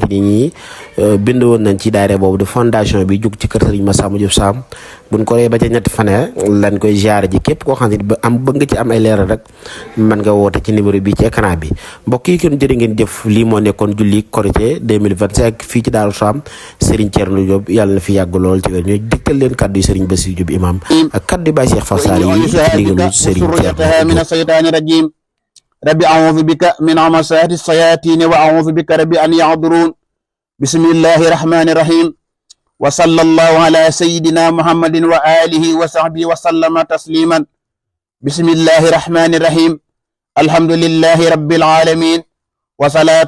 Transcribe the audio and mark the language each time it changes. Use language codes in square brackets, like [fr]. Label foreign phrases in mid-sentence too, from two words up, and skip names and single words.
[wo] ni ñi bind woon nañ ci daayira boobu de fondation bi jug ci kër Serigne Massamba Diop Sam buñ ko ree ba ca ñetti fanee lañ koy ziar ji képp koo xam ne bëgg nga ci am ay leeral rek mën nga woote ci numéro bi ci écran bi mbokk yi kon jërë ngeen jëf lii moo nekkoon julli korité 2025 fii ci Daaru Saam Serigne Thierno Diop yàlla na fi yàgg lool ci wér ñooy digtal leen kaddu yi Serigne Bassirou Diop imam ak kaddu yi Baye Cheikh Fassal yi ndigalu Serigne Thierno [ar] ربي أعوذ بك من همزات الشياطين وأعوذ بك ربي أن يحضرون بسم الله الرحمن الرحيم وصلى الله على سيدنا محمد وآله وصحبه وسلم تسليما بسم الله الرحمن الرحيم الحمد لله رب العالمين وصلاة